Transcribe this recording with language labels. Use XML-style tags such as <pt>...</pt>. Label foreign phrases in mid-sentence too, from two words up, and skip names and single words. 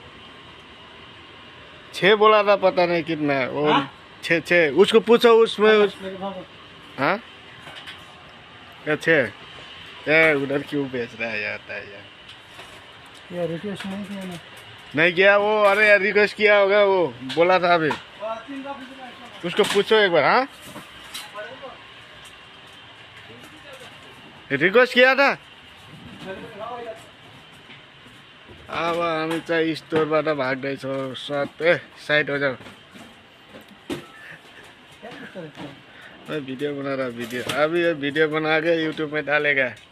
<hi>6 बोला था पता नहीं कितना है वो 6 उसको पूछो उसमें हाँ क्या 6 यार उधर क्यों बेच रहा है यार यार रिक्वेस्ट नहीं किया ना नहीं किया वो अरे यार रिक्वेस्ट किया होगा वो बोला था अभी उसको पूछो एक बार हाँ रिक्वेस्ट किया था</hi> <ne>अब हामी चाहिँ स्टोरबाट भाग्दैछौँ सत</ne> <hi>ए साइड हो जाऊ वीडियो बना रहा वीडियो अभी ये वीडियो बना के यूट्यूब में डालेगा</hi>